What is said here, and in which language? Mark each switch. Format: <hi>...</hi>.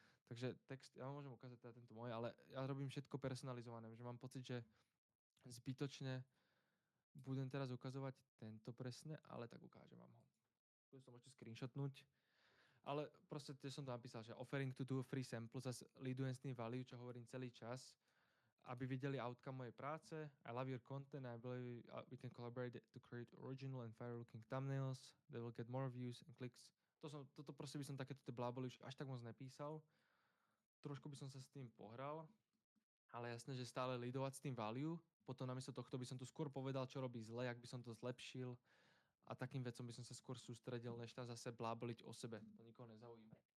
<sk>Takže text, ja vám môžem ukázať teda tento môj, ale ja robím všetko personalizované, že mám pocit, že zbytočne budem teraz ukazovať tento presne, ale tak ukážem vám ho. Tu sa môžete screenshotnúť. Ale proste tiež som to napísal, že</sk> <en>offering to do a free sample,</en> <sk>zase leadujem s tým value, čo hovorím celý čas, aby videli outcome mojej práce.</sk> <en>I love your content, I believe we can collaborate to create original and fire-looking thumbnails, they will get more views and clicks.</en> <sk>Toto proste by som takéto tie bláboli už až tak moc nepísal. Trošku by som sa s tým pohral, ale jasné, že stále leadovať s tým value, potom namiesto tohto by som tu skôr povedal, čo robí zle, jak by som to zlepšil, a takým vecom by som sa skôr sústredil, než tam zase bláboliť o sebe. To nikoho nezaujíma.</sk>